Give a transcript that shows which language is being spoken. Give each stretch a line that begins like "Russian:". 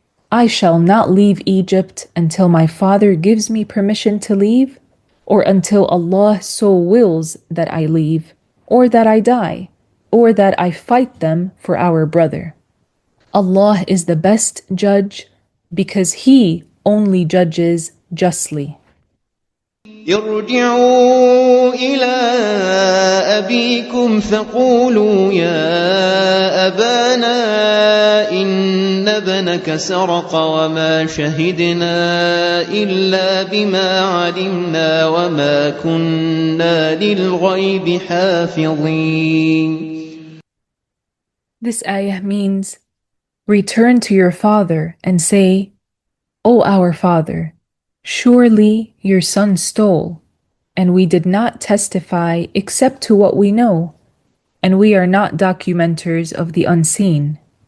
English: I shall not leave Egypt until my father gives me permission to leave, or until Allah so wills that I leave, or that I die, or that I fight them for our brother. Allah is the best judge because He only judges justly."
Arabic: ارجعوا إلى أبيكم فقولوا يا أبانا إن ابنك سرق وما شهدنا إلا بما علمنا وما كنا للغيب حافظين.
English: This ayah means, return to your father and say, "O our father, surely your son stole, and we did not testify except to what we know, and we are not documenters of the unseen."